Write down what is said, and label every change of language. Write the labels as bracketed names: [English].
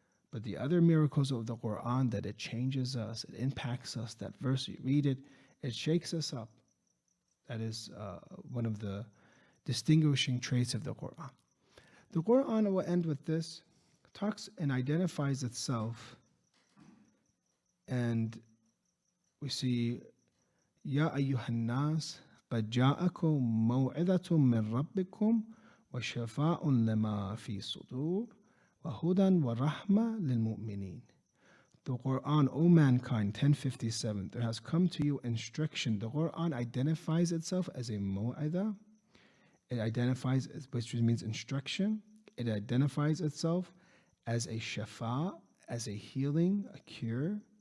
[English] But the other miracles of the Quran, that it changes us, it impacts us, that verse, you read it, it shakes us up. That is one of the distinguishing traits of the Quran. The Quran, I will end with this, talks and identifies itself. And we see, [Arabic] Ya ayyuhan nas, قد جاءكم موعظة من ربكم وشفاء لما في صدور وهدى ورحمة للمؤمنين. [English] The Quran, O mankind, 1057, there has come to you instruction. The Quran identifies itself as a mu'adha. It identifies, which means instruction. It identifies itself as a shafa, as a healing, a cure.